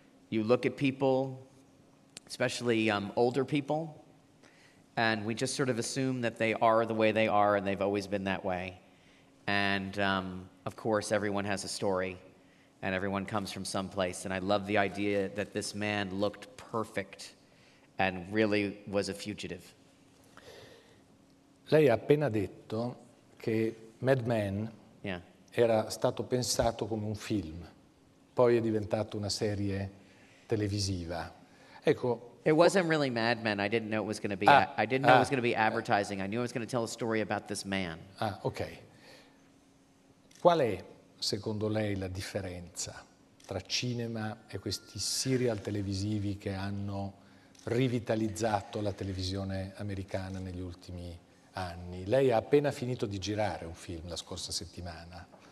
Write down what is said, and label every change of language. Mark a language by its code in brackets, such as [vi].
[en] You look at people, especially older people, and we just sort of assume that they are the way they are and they've always been that way. And of course, everyone has a story and everyone comes from someplace. And I love the idea that this man looked perfect and really was a fugitive. [it] Lei ha appena detto che Mad Men [en] Yeah. [it] era stato pensato come un film, poi è diventato una serie televisiva. Ecco, [en] It wasn't really Mad Men. I didn't know it was going to be. I didn't know it was going to be advertising. I knew it was going to tell a story about this man. [it] ok. Qual è, secondo lei, la differenza tra cinema e questi serial televisivi che hanno rivitalizzato la televisione americana negli ultimi anni? Lei ha appena finito di girare un film la scorsa settimana.